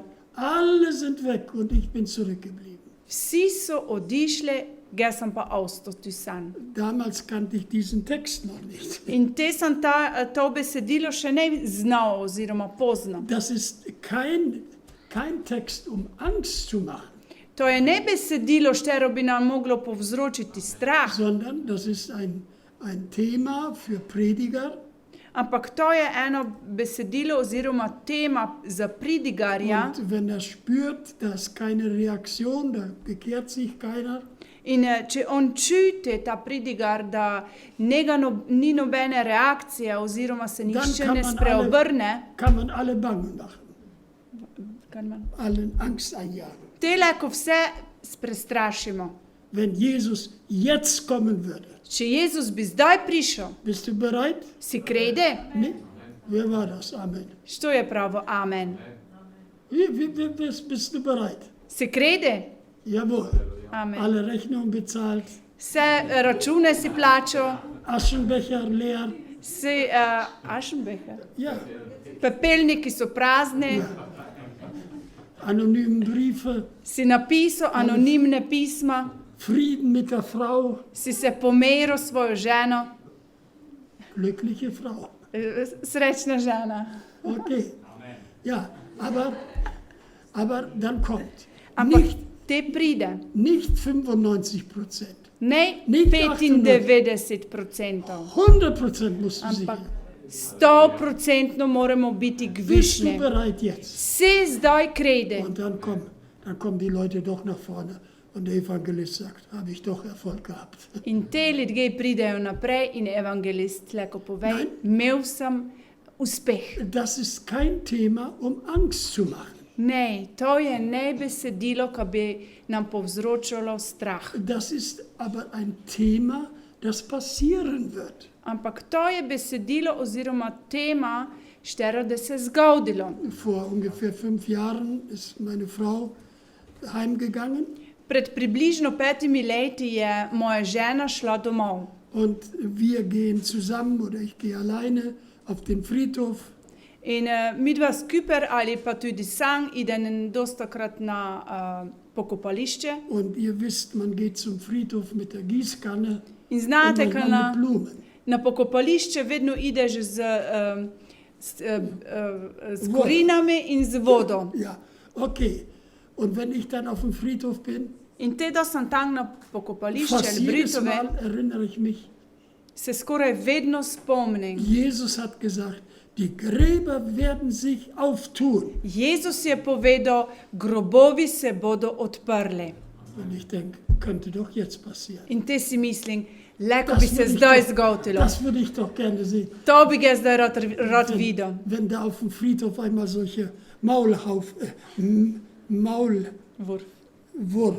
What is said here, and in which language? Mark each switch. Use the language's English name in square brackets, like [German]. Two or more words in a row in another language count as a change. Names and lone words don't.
[German] Alle sind weg und ich bin zurückgeblieben. [Slovenian] Vsi so odišli, jaz sem pa ostal tu sam. [German] Damals kannte ich diesen Text noch nicht. [Slovenian] In te sem to besedilo še ne znal oziroma poznal. [German] Das ist kein Text, um Angst zu machen, [Slovenian] To je ne besedilo, štero bi nam moglo povzročiti strah, [German] sondern das ist ein Thema für Prediger. [Slovenian] ampak to je eno besedilo oziroma tema za pridigarja. [German] Und wenn er spürt, da ist keine Reaktion, da bekehrt sich keiner, [Slovenian] In če on čuti, ta pridigar, da ni nobene reakcije oziroma se nihče ne spreobrne, [German] kann man alle bangen machen, kan man- allen Angst einjagen. [Slovenian] tele, ko vse prestrašimo. [German] Wenn Jesus jetzt kommen würde, [Slovenian] Če Jezus bi zdaj prišel, [German] bist du bereit? [Slovenian] si krede? [German] Nee? Wer war das? Amen. [Slovenian] Što je pravo? Amen. [German] Bist du bereit? [Slovenian] Si krede? [German] Jawohl. Amen. Alle Rechnungen bezahlt, [Slovenian] Vse račune si plačal, [German] Aschenbecher leer. [Slovenian] si Aschenbecher. Ja. Pepelniki so prazni, [German] Anonymen Briefe, [Slovenian] si napisal anonimne pisma, [German] Frieden mit der Frau, [Slovenian] si se pomeril s svojo ženo, [German] glückliche Frau. [Slovenian] srečna žena. [German] Okay. Ja, aber dann kommt [Slovenian] Ampak [German] nicht, [Slovenian] te pride, [German] nicht 95%. [Slovenian] ne [German] Nicht 95%, 100% musst du [Slovenian] ampak [German] sicher. [Slovenian] 100% moramo biti [German] Bist du [Slovenian] gvišni. [German] bereit jetzt? [Slovenian] Si zdaj krede. [German] Und dann kommen die Leute doch nach vorne. Und der Evangelist sagt, habe ich doch Erfolg gehabt. [Slovenian] In te ljudje pridejo naprej in evangelist leko pove, [German] Nein. [Slovenian] imel sem uspeh. [German] Das ist kein Thema, um Angst zu machen. [Slovenian] Ne, to je ne besedilo, ki bi nam povzročalo strah. [German] Das ist aber ein Thema, das passieren wird. [Slovenian] Ampak to je besedilo oziroma tema, štero, da se je zgodilo. [German] Vor ungefähr 5 Jahren ist meine Frau heimgegangen [Slovenian] Pred približno 5 leti je moja žena šla domov. [German] und wir gehen zusammen oder ich gehe alleine auf den Friedhof [Slovenian] In midva skupaj ali pa tudi sam idem dostakrat na pokopališče. [German] und ihr wisst, man geht zum Friedhof mit der Gießkanne [Slovenian] In [German] und [Slovenian] znate, [German] man [Slovenian] kaj [German] mit Blumen. [Slovenian] na pokopališče vedno ideš z korinami in z vodo. [German] Ja, okay. Und wenn ich dann auf dem Friedhof bin, [Slovenian] In te, da sem tam na pokopališče [German] fast [Slovenian] ali [German] jedes [Slovenian] Britove, [German] Mal erinnere ich mich, [Slovenian] se skoraj vedno spomnim. [German] Jesus hat gesagt, die Gräber werden sich auftun. [Slovenian] Jezus je povedal, grobovi se bodo odprli. [German] Und ich denke, könnte doch jetzt passieren. [Slovenian] In te si mislim, leko bi se zdaj zgodilo. [German] Das würde ich doch gerne sehen. [Slovenian] To bi ga zdaj rad videl. [German] Wenn da auf dem Friedhof einmal solche Maulwurf, Vur.